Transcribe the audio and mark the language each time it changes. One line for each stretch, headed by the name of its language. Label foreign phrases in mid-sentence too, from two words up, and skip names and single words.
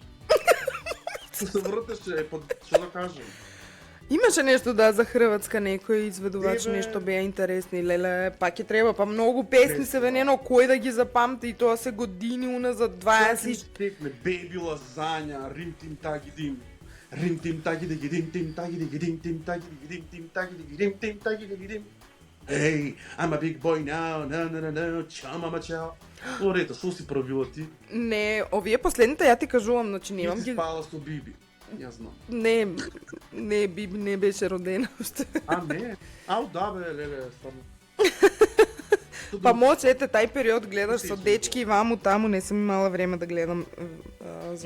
Macedonian: Се вртеше, што да кажем. Имаше нешто за Хрватска некој изведувач, Тебе- нешто беа интересни, леле, пак ќе треба, па многу песни се венено, кој да ги запамти, и тоа се години уназад 20. Текне беби лазања, рим тим таги дим. Рим тим таги диги дим тим таги диги дим тим таги диги дим тим таги диги дим тим таги диги дим.
English: Hey, I'm a big boy now, no,
Macedonian: чао мама чао. Лорета, што си правила ти? Не, овие последните ја ти кажувам, значи Ти немам си ги... спала со Биби. Јас знам. Не, Биби не беше родена уште. А не? Ау да бе, леле, стварно. Па може, ете, тај период гледаш со дечки и ваму таму, не сум имала време да гледам за